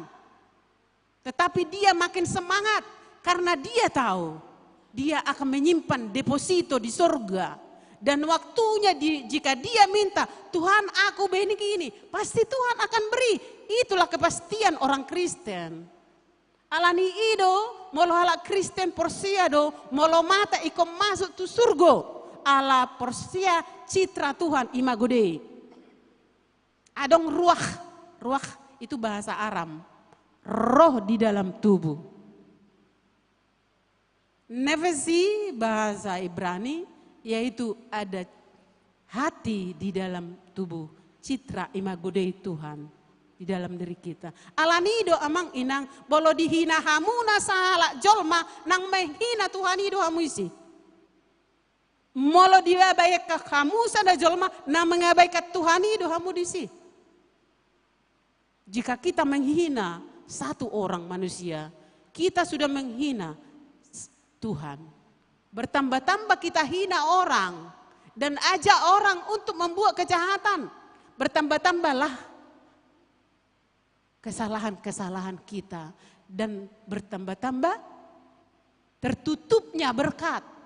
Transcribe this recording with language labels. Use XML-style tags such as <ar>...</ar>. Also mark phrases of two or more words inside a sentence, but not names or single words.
<id>Tetapi dia makin semangat karena dia tahu dia akan menyimpan deposito di surga. Dan waktunya jika dia minta, Tuhan aku begini, pasti Tuhan akan beri. Itulah kepastian orang Kristen.</id> <bbc>Alani ido, molo halak Kristen porsia do, molo mata ikom masuk tu surga. Ala porsia citra Tuhan</bbc> <la>imago Dei.</la> <id>Adong ruah itu bahasa Aram. roh di dalam tubuh. Nefesi bahasa Ibrani yaitu ada hati di dalam tubuh, citra</id> <la>imago Dei</la> <id>Tuhan di dalam diri kita.</id> <bbc>Alanido amang inang bolo dihina hamuna salah jolma nang menghina Tuhan ido hamu isi. Molo diabaikan kamu sada jolma nang mengabaikan Tuhan ido hamu disi.</bbc> <id>Jika kita menghina satu orang manusia, kita sudah menghina Tuhan. Bertambah-tambah kita hina orang dan ajak orang untuk membuat kejahatan. Bertambah-tambahlah kesalahan-kesalahan kita dan bertambah-tambah tertutupnya berkat.</id>